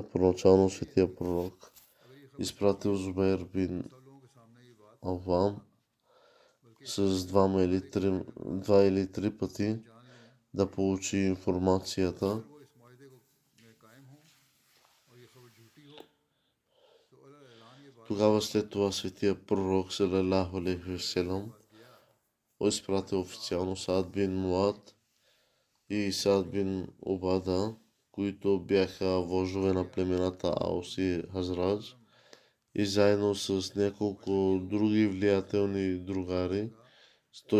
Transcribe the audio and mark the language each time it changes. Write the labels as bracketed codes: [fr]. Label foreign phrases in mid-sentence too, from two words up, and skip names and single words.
[bg] Първоначално светия пророк изпратил Зубейр бин Авам с два или три пъти да получи информацията. Тогава след това светия пророк [ar] صلى الله عليه وسلم [bg] изпратил официално Саад бин Муад и Саад бин Убада, които бяха вождове на племената Аус и Хазрадж, и заедно с няколко други влиятелни другари, т.е.